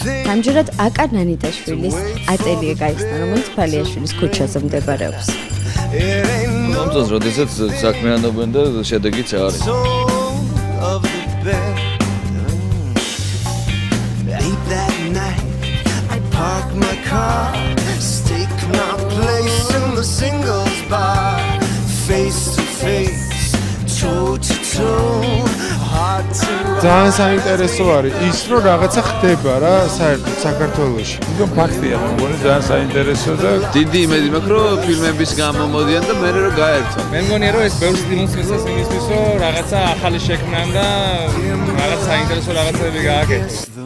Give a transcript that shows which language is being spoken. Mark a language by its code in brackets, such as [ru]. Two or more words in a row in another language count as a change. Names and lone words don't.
[ka] ამჯერად აკა ნანიტაშვილის ატელიე გაიხსნა, რომელიც ფალიაშვილის ქუჩაზე მდებარეობს. მომწონს, როდესაც საქმიანობენ და შედეგიც არის. [en] Park my car, stake my place in the singles bar, face to face, toe to toe, heart to heart. [ka] ძალიან საინტერესო არის ის, რომ რაღაცა ხდება რა საერთოდ საქართველოში. თვითონ ფაქტია, მგონი ძალიან საინტერესო და დიდი იმედი მაქვს, რომ ფილმების გამომოდიან და მე რომ გაერთონ. მე მგონია, რომ ეს ბევრს სტიმულს მისცემს იმისთვის, რომ რაღაცა ახალი შექმნან და რაღაც საინტერესო რაღაცები გააკეთოს.